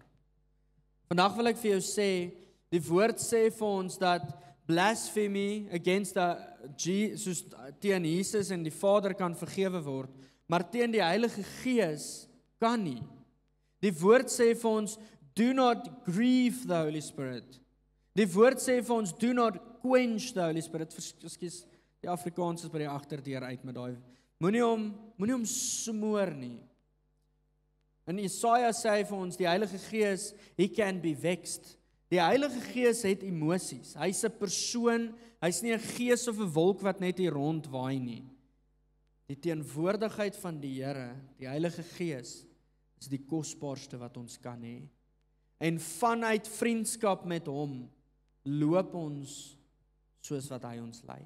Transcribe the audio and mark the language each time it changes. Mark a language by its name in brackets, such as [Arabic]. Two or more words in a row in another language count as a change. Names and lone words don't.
[Afrikaans] Vandag wil ek vir jou sê, die woord sê vir ons dat [English] blasphemy against [Afrikaans] soos teen Jesus en die Vader kan vergewe word, maar teen die Heilige Gees kan nie. Die woord sê vir ons, [English] do not grieve the Holy Spirit. [Afrikaans] Die woord sê vir ons, [English] do not quench the Holy Spirit. [Afrikaans] Ekskuus, die Afrikaans is by die agterdeur uit met daai. Moenie hom smoor nie. En Jesaja sê vir ons, die Heilige Gees, [English] he can be vexed. [Afrikaans] Die Heilige Gees het emosies. Hy's 'n persoon, hy's nie 'n gees of 'n wolk wat net hier rondwaai nie. Die teenwoordigheid van die Here, die Heilige Gees, is die kosbaarste wat ons kan hê. En vanuit vriendskap met hom, loop ons soos wat hy ons lei.